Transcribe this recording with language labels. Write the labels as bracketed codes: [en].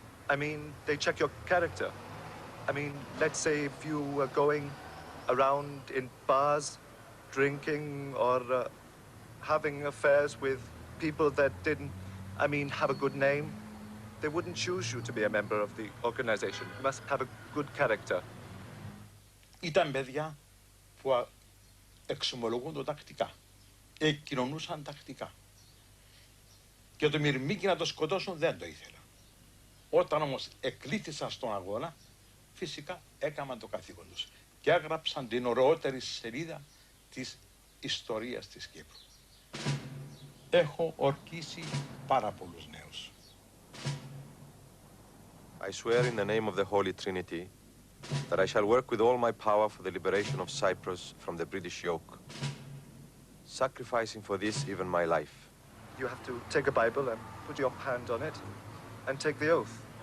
[en] I mean, they check your character. I mean, let's say if you were going around in bars, drinking or having affairs with people that didn't, I mean, have a good name, they wouldn't choose you to be a member of the organization. You must have a good character. [el] Ήταν παιδιά που εξομολογούνται τακτικά, εκκοινωνούσαν τακτικά. Και το Μυρμήγκι να το σκοτώσουν δεν το ήθελα. Όταν όμως εκλήθησαν στον αγώνα, φυσικά έκαναν το καθήκον τους και έγραψαν την ωραιότερη σελίδα της ιστορίας της Κύπρου. Έχω ορκίσει πάρα πολλούς νέους. [en] I swear in the name of the Holy Trinity that I shall work with all my power for the liberation of Cyprus from the British yoke, sacrificing for this even my life. You have to take a Bible and put your hand on it and take the oath.